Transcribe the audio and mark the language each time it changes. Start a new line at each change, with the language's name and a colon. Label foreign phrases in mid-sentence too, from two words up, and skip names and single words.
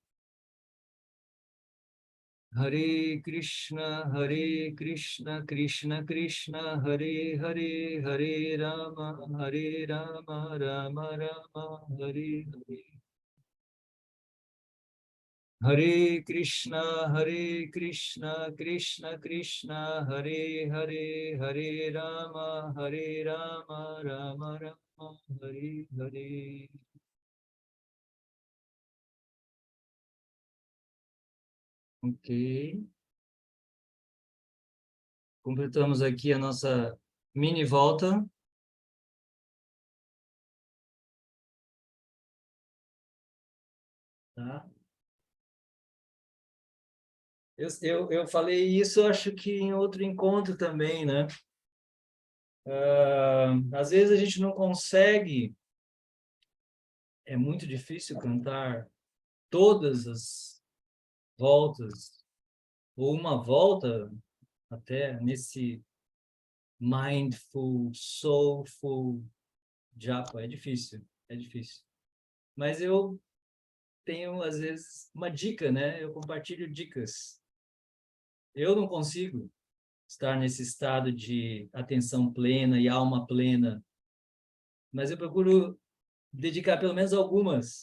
Sanskrit: Hare Krishna, Krishna Krishna, Hare Hare, Hare Rama, Rama Rama, Hare Hare. Hare Krishna, Krishna Krishna, Hare Hare, Hare Rama, Rama Rama, Hare Hare.
Portuguese: Ok. Completamos aqui a nossa mini volta. Tá? Eu falei isso, acho que em outro encontro também, né? Às vezes a gente não consegue, é muito difícil cantar todas as voltas, ou uma volta até nesse
English: mindful, soulful
Portuguese: japa. É difícil, é difícil. Mas eu tenho, às vezes, uma dica, né? Eu compartilho dicas. Eu não consigo estar nesse estado de atenção plena e alma plena, mas eu procuro dedicar pelo menos algumas.